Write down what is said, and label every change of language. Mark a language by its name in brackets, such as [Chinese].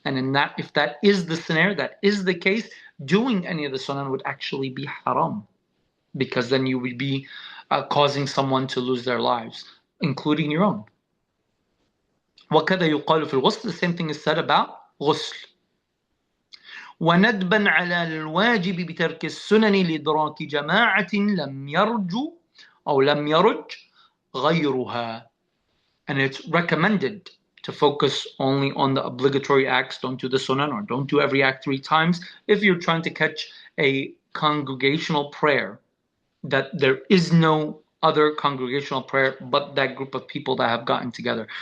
[English] And in that, if that is the scenario, that is the case, doing any of the sunan would actually be haram, because then you would be causing someone to lose their lives, including your own. [Arabic] وَكَذَا يُقَالُ فِي الْغُسْلِ. [English] The same thing is said about ghusl. [Arabic] وندبا على الواجب بترك السنن لإدراك جماعة لم يرج أو لم يرج غيرها. [English] And it's recommended to focus only on the obligatory acts. Don't do the sunan or don't do every act 3 times if you're trying to catch a congregational prayer, that there is no other congregational prayer but that group of people that have gotten together.